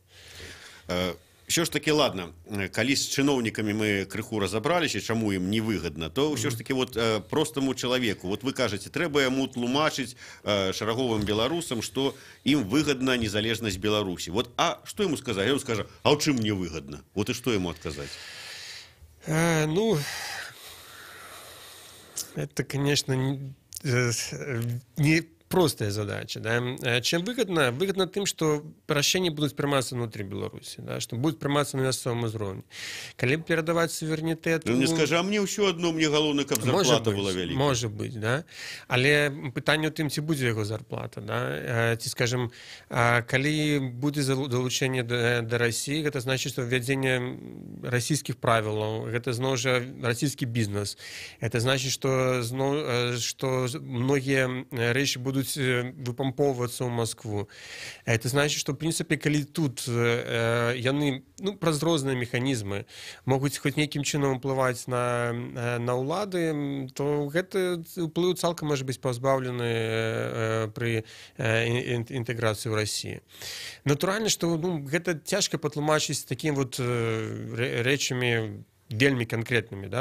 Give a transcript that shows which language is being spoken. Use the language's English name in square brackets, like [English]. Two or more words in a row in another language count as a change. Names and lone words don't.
[Belarusian] Що ж таки, ладно, калі з чыноўнікамі мы крыху разабраліся, чаму ім невыгадна, то ўсё ж таки вот простаму чалавеку, вот вы кажаце, трэба яму тлумачыць шараговым беларусам, што ім выгадна незалежнасць Беларусі. Вот, а што яму сказаць? Ён скажа, а ў чым мне выгадна? Вот і што яму адказаць? [Russian] Ну, это, конечно, не простая задача. Да? Чем выгодно? Выгодно тем, что решения будут приниматься внутри Беларуси, да? Что будут приниматься на мясцовом уровне. Когда передавать суверенитет... [Ukrainian] Ну, не скажи, а мне все одно, мне головне, каб зарплата была велика. [Russian] Может быть, да. [Ukrainian] Але питання у тим, ці буде його зарплата, да? Ці, скажем, коли буде долучення до Росії, [Russian] это значит, что введение российских правил, это знову же российский бизнес. Это значит, что многие речи будут выпамповываться в Москву. Это значит, что, в принципе, [Belarusian] коли тут яны, праз розныя механізмы могуць хоць нейкім чынам уплываць на ўлады, то гэты ўплыў цалкам можа быць пазбаўлены пры інтэграцыі ў Расіі. Натуральна, што гэта цяжка патлумачыць такім вот рэчамі вельмі канкрэтнымі, да?